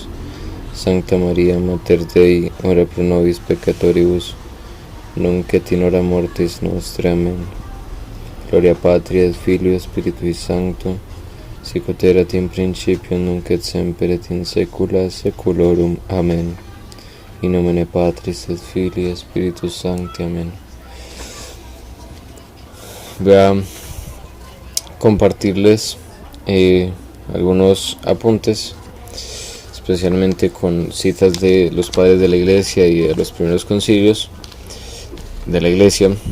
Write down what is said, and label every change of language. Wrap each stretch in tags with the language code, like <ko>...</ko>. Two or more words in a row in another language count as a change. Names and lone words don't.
<la>Sancta Maria, Mater Dei, ora pro nobis peccatoribus, nunc et in hora mortis nostre. Amen. Gloria Patri et Filii et Spiritui Sancto, sic ut erat in principio, nunc et semper et in saecula saeculorum. Amen. In nomine Patris et Filii et Spiritus Sancti. Amén.</la> <es>Voy a compartirles algunos apuntes, especialmente con citas de los padres de la iglesia y de los primeros concilios de la iglesia,</es>